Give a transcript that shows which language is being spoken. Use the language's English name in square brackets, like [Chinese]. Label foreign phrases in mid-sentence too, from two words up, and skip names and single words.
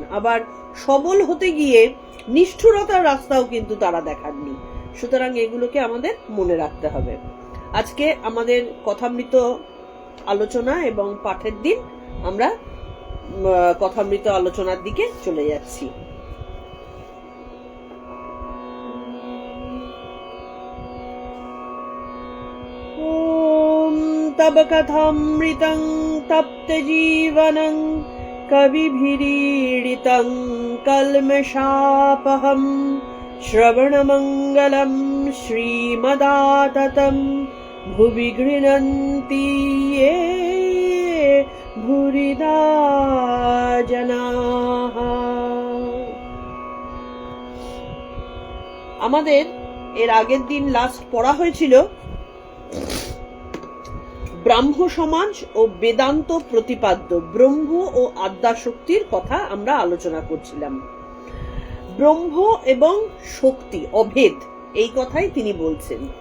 [Bangla] আবার সবল হতে গিয়ে নিষ্ঠুরতার রাস্তাও কিন্তু তারা দেখাননি। সুতরাং এগুলোকে আমাদের মনে রাখতে হবে। আজকে আমাদের কথামৃত আলোচনা এবং পাঠের দিন, আমরা কথামৃত আলোচনার দিকে চলে যাচ্ছি। [Sanskrit] तब कथामृतं तप्त जीवनं कविभिरीडितं कल्मषापहं श्रवणमङ्गलं श्रीमदाततं भुवि गृह्णन्ति ये भूरिदा जनाः। [Bangla] আমাদের এর আগের দিন লাস্ট পড়া হয়েছিল ব্রাহ্ম সমাজ ও বেদান্ত প্রতিপাদ্য ব্রহ্ম ও আদ্যাশক্তির কথা আমরা আলোচনা করছিলাম। ব্রহ্ম এবং শক্তি অভেদ, এই কথাই তিনি বলছেন।